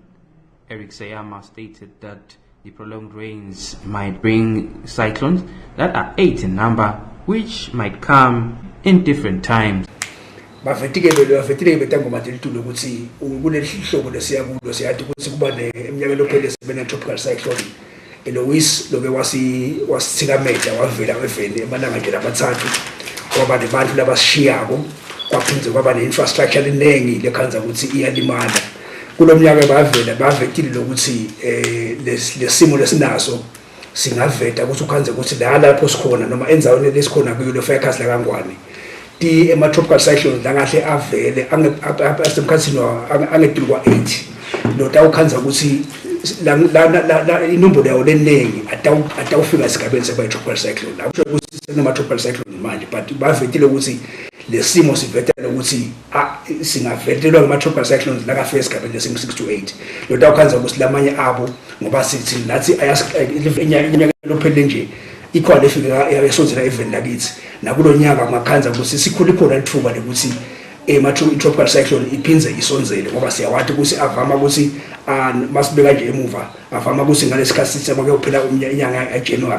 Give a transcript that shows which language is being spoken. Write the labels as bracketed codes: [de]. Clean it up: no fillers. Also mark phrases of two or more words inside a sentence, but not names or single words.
[en] Eric Sayama stated that the prolonged rains might bring cyclones that are 8 in number, which might come in different times. [ss] Tropical cyclone Eloise loke wasithikameza wavela eveni emalangeni amathathu kwaba nabantu labasishiyako kwaphindze kwaba ne-infrastructure eningi lekhanza ukuthi iyalimala kulomnyaka bavetile lokuthi lesimo lesinaso singaveta ukuthi ukhanze ukuthi la lapho sikhona noma enzaweni lesikhona kuyo le forecast la kangwane ti ema- [en] tropical cyclones [ss] la kahle avele asemkhathini angedluli kwa-8 notawukhanza ukuthi la inombolo yawo leningi atawufika esigabeni sema- [en] tropical cyclone [ss] akusho ukuthi senema- [en] tropical cyclone [ss] manje but bavetile ukuthi lesimo sivetela ukuthi singavetelwa ngama- [en] tropical cyclones [ss] la kafika esigabeni lesingu 6 to 8 notawukhanza ukuthi lamanye abo ngoba sithi nathi inyaka lophelele nje ikhona efika yasonzela eveni lakithi nakulo nyaka ngakhanza ukuthi sikhule khona lithuba lekuthi i- [en] tropical cyclone [ss] iphindze isonzele ngoba siyawathi ukuthi avama ukuthi masibeka nje emuva avama ukuthi ngalesikhathi sithi makuyophela inyanga kaJanuary